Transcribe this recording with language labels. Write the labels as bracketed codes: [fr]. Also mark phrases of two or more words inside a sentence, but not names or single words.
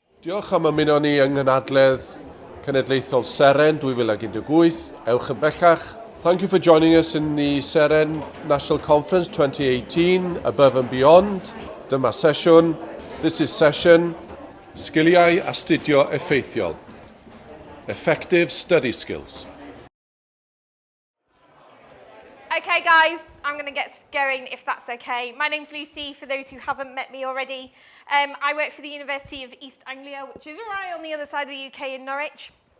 [cy] Diolch am ymuno ni yng Nghanadledd Cenedlaethol Seren 2018. Ewch yn bellach. [en] Thank you for joining us in the Seren National Conference 2018, Above and Beyond. [cy] Dyma sesiwn. [en] This is session Sgiliau Astudio Effeithiol. Effective study skills. Okay guys, I'm going to get going if that's okay. My name's Lucy, for those who haven't met me already. I work for the University of East Anglia, which is right on the other side of the UK in Norwich.